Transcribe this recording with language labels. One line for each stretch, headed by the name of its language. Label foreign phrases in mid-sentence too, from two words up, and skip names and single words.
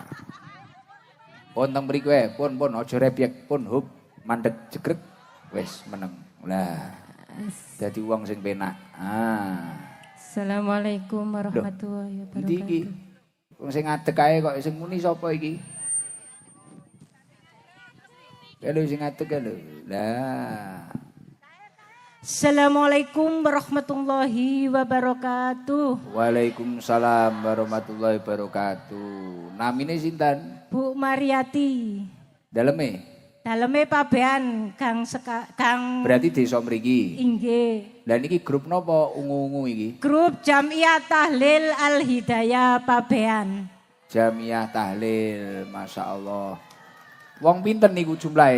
Javanese: Pun teng mriku pun aja rebyek pun hub mandeg jegrek wis meneng. Lah dadi wong sing penak.
Arabic: السلام عليكم ورحمة الله
Javanese: Endi iki?
Arabic: وبركاته.
Javanese: Wong sing ngadeg kae kok sing muni sapa iki? Lho sing ngadeg lho. Lah.
Arabic: السلام عليكم ورحمة الله وبركاته. وعليكم السلام ورحمة الله وبركاته.
Javanese: Namine sinten? Bu Mariati. Daleme? Daleme pabean Kang Berarti desa mriki. Inggih. Lah niki grup napa ungu-ungu iki? Grup Jamiah Tahlil Al Hidayah pabean. Jamiah Tahlil,
Arabic: ما شاء الله.
Javanese: Wong pinten niku jumlahe?